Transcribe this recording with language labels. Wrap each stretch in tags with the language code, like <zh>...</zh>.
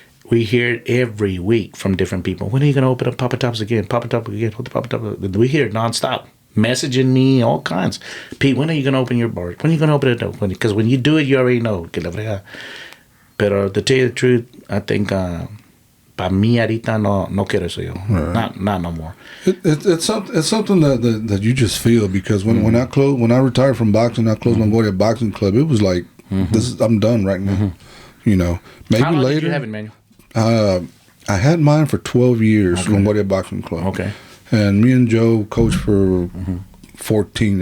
<en>We hear it every week from different people. When are you going to open up Papa Tops again? Papa Top again? What the Papa Top? We hear it nonstop. Messaging me, all kinds. Pete, when are you going to open your bar? When are you going to open it? Because when you do it, you already know. Pero to tell you the truth, I think...</en> <es>para mí ahorita no quiero eso yo.</es> <en>Right. Not no more. It's something that you just feel, because when I retired from boxing, I closed Longoria Boxing Club. It was like, I'm done right now. You know, maybe How long later. Did you have it, Manuel? I had mine for 12 years, Longoria Boxing Club. Okay. And me and Joe coached for 14.</en>